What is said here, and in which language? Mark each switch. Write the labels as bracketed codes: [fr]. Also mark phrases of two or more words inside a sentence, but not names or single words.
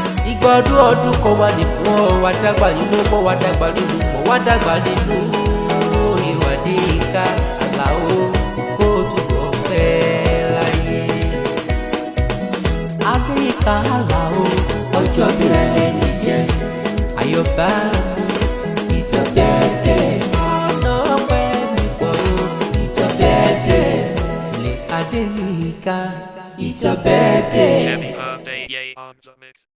[yo] Ìgbà ọdún ọdún kan wà ní fún ọ, wá dàgbà nínú mọ́, wá dàgbà nínú mọ́, wá dàgbà nínú ìwà Adéyínká Àlàó, kó túbọ̀ pẹ́ láyé. Adéyínká Àlàó, ọjọ́ bí rẹ lè ní jẹ́. Àyọ̀bá, [en] it's your birthday. [yo] Ọ̀nà ọpẹ́ mi pọ̀ o, [en] it's your birthday. [yo] Ilé Adéyínká, [en] it's your birthday. Yemi Alade on the mix.